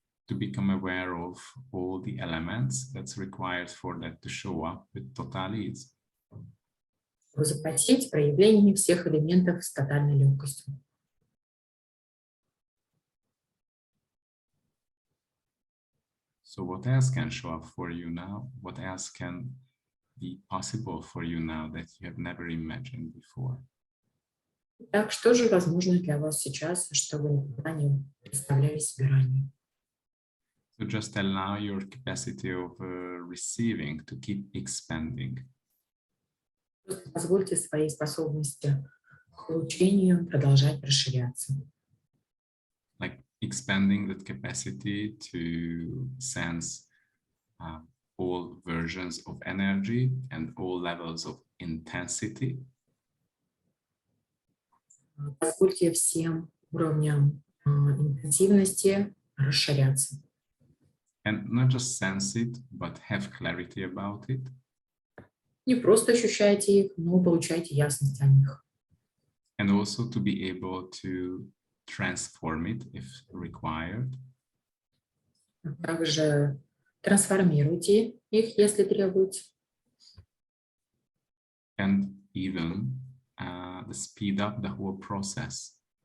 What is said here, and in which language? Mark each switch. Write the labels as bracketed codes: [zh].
[en] To become aware of all the elements that's required for that to show up with total ease. [ru] Чтобы запросить проявление всех элементов с тотальной легкостью. [en] So what else can show up for you now? What else can be possible for you now that you have never imagined before? [ru] Так, что же возможно для вас сейчас, что вы никогда не представляли себе ранее? [en] So just allow your capacity of receiving to keep expanding. [ru] Просто позвольте своей способности к получению продолжать расширяться. [en] Like expanding that capacity to sense all versions of energy and all levels of intensity. [ru] Позвольте всем уровням интенсивности расширяться. [en] And not just sense it, but have clarity about it. [ru] Не просто ощущайте их, но получайте ясность о них. [en] And also to be able to transform it if required. [ru] Также трансформируйте их, если требуется. [en] And even speed up the whole process.